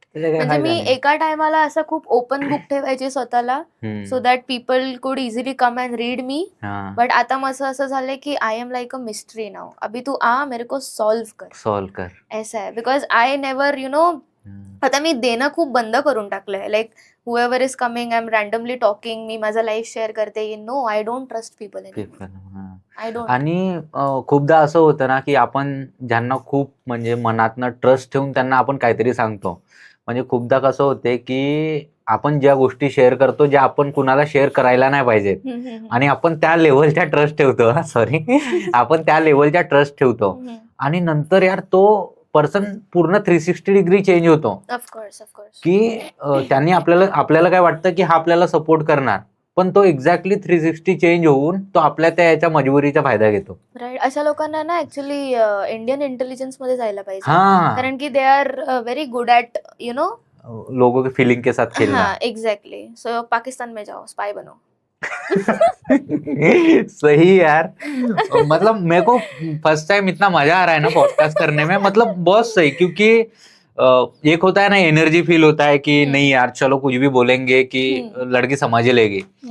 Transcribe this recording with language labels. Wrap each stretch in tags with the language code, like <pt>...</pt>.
<mr>म्हणजे मी एका टायमाला असं खूप ओपन बुक ठेवायची स्वतःला,</mr> <en>So that people could easily come and read me.</en> <mr>But आता माझं असं झालंय की</mr> <en>I am like a mystery now.</en> <hi>अभी तू आ, मेरे को सॉल्व कर</hi> <mr>ऐसा आहे.</mr> <en>because I never</en> <mr>आता मी देणं खूप बंद करून टाकलंय.</mr> <en>like whoever is coming, I am randomly talking,</en> <mr>मी माझा लाईफ शेअर करते.</mr> <en>No, I don't trust people anymore. I don't.</en> <mr>आणि खूपदा असं होतं ना की आपण ज्यांना खूप म्हणजे मनातनं ट्रस्ट ठेवून त्यांना आपण काहीतरी सांगतो. म्हणजे खूपदा कसं होते की आपण ज्या गोष्टी शेअर करतो ज्या आपण कुणाला शेअर करायला नाही पाहिजेत, आणि आपण त्या लेवलच्या ट्रस्ट ठेवतो. आपण त्या लेवलच्या ट्रस्ट ठेवतो आणि नंतर यार तो पर्सन पूर्ण 360 डिग्री चेंज होतो.</mr> <en>Of course.</en> <mr>की त्यांनी आपल्याला काय वाटतं की हा आपल्याला सपोर्ट करणार, पण तो एक्झॅक्टली 360 चेंज होऊन तो आपल्या त्या याच्या मजबुरीचा फायदा घेतो.</mr> <en>Right.</en> <mr>अशा लोकांना ना ऍक्च्युली इंडियन इंटेलिजन्स मध्ये जायला पाहिजे.</mr> <hi>हाँ,</hi> <en>कारण की they are very good at</en> <hi>लोगों की फीलिंग के साथ खेलना. हाँ एग्जैक्टली. सो पाकिस्तान में जाओ, स्पाई बनो. सही यार. मतलब मेरे को फर्स्ट टाइम इतना मजा आ रहा है ना पॉडकास्ट करने में, मतलब बहुत सही. क्योंकि एक होता है ना एनर्जी फील होता है की नाही यार चलो कुछ भी बोलेंगे की लड़की समझ लेगी.</hi>